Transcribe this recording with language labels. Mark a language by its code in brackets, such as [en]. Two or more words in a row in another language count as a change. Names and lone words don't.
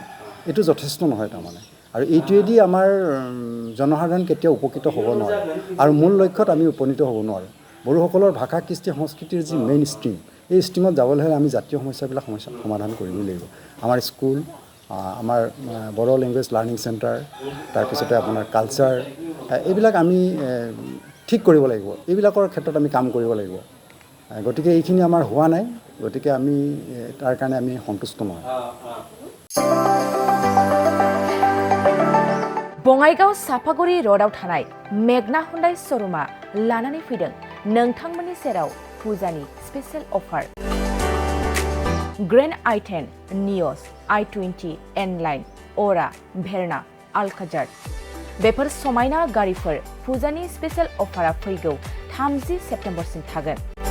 [as] এইটো যথেষ্ট নহয় তাৰমানে আৰু এইটোৱেদি আমাৰ জনসাধাৰণ কেতিয়াও উপকৃত হ'ব নোৱাৰে আৰু মূল লক্ষ্যত আমি উপনীত হ'ব নোৱাৰোঁ বড়োসকলৰ ভাষা কৃষ্টি সংস্কৃতিৰ যি [en] main stream [as] এই ষ্ট্ৰীমত যাবলৈ হ'লে আমি জাতীয় সমস্যাবিলাক সমাধান কৰিবই লাগিব আমাৰ স্কুল আমাৰ বড়ো [en] language learning center [as] তাৰপিছতে আপোনাৰ কালচাৰ এইবিলাক আমি ঠিক কৰিব লাগিব এইবিলাকৰ ক্ষেত্ৰত আমি কাম কৰিব লাগিব গতিকে এইখিনি আমাৰ হোৱা নাই গতিকে আমি তাৰ কাৰণে আমি সন্তুষ্ট নহয় [brx] बङाइगाव साफागुरि र'डआव थानाय मेगना हुन्डाइ श'रुमा लानानै फैदों नोंथांमोननि सेराव फुजानि [en] special offer [brx] ग्रेन्ड i10 नियस i20 N-लाइन अरा भेरना आलकाजार बेफोर समायना गारिफोर फुजानि [en] special offer [brx] फैगौ 30 सेप्तेम्बरसिम थागोन